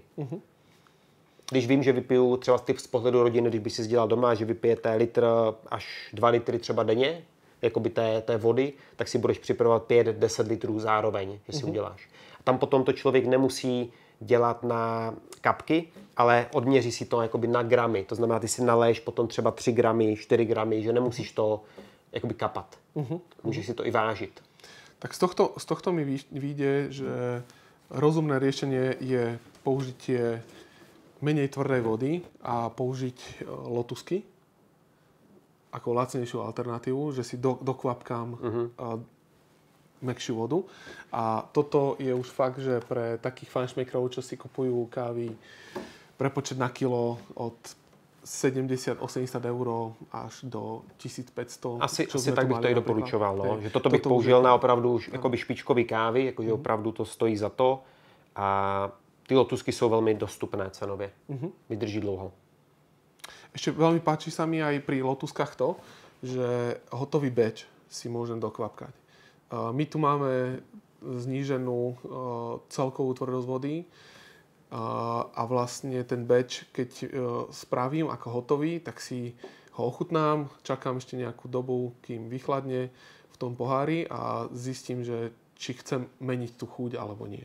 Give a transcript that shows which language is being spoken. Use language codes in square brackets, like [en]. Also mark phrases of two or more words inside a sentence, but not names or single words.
[cs] Když vím, že vypiju třeba z pohledu rodiny, když by si dělal doma, že vypijete litr až 2 litry třeba denně, jakoby té vody, tak si budeš připravovat 5-10 litrů zároveň, že si uděláš. A tam potom to člověk nemusí dělat na kapky, ale odměří si to jakoby na gramy. To znamená, ty si naléš potom třeba 3 gramy, 4 gramy, že nemusíš to jakoby kapat. Můžeš si to i vážit. [sk] Tak z tohto mi vyjde, že rozumné riešenie je použitie menej tvrdej vody a použiť lotusky ako lacnejšiu alternatívu, že si dokvapkám mäkšiu vodu. A toto je už fakt, že pre takých fanšmekrov, čo si kupujú kávy prepočet na kilo od 70-80 € až do 1500. [cs] Asi tak bych to i doporučoval. No. Že toto bych použil na opravdu jakoby špičkový kávy, jakože opravdu to stojí za to. [sk] A Ty lotusky sú veľmi dostupné cenově. [cs] Vydrží dlouho. [sk] Ešte veľmi páči sa mi aj pri lotuskách to, že hotový batch si môžem dokvapkať. My tu máme zníženú celkovú tvrdosť vody a vlastne ten batch, keď spravím ako hotový, tak si ho ochutnám, čakám ešte nejakú dobu, kým vychladne v tom pohári a zistím, že či chcem meniť tú chuť alebo nie.